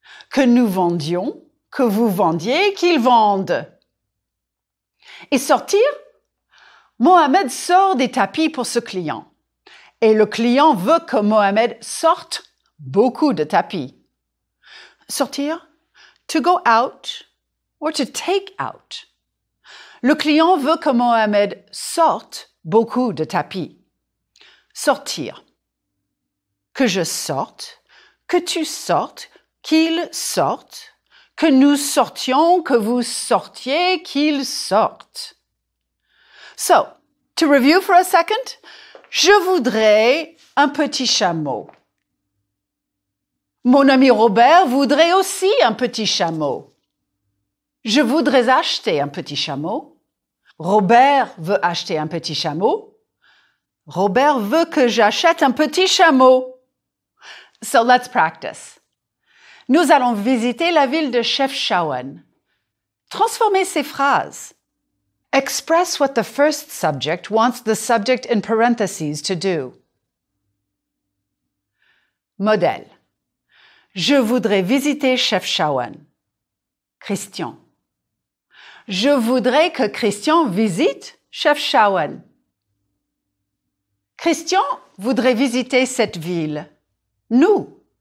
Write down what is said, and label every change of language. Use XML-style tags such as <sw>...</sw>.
<fr>Que nous vendions, que vous vendiez, qu'il vende. Et sortir? Mohamed sort des tapis pour ce client. Et le client veut que Mohamed sorte beaucoup de tapis. Sortir,</fr> <en>to go out or to take out.</en> <fr>Le client veut que Mohamed sorte beaucoup de tapis. Sortir. Que je sorte, que tu sortes, qu'il sorte, que nous sortions, que vous sortiez, qu'il sorte.</fr> <en>So, to review for a second,</en> <fr>je voudrais un petit chameau. Mon ami Robert voudrait aussi un petit chameau. Je voudrais acheter un petit chameau. Robert veut acheter un petit chameau. Robert veut que j'achète un petit chameau.</fr> <en>So let's practice.</en> <fr>Nous allons visiter la ville de Chefchaouen. Transformez ces phrases.</fr> <en>Express what the first subject wants the subject in parentheses to do.</en> <fr>Modèle. Je voudrais visiter Chefchaouen. Christian. Je voudrais que Christian visite Chefchaouen. Christian voudrait visiter cette ville. Nous.</fr>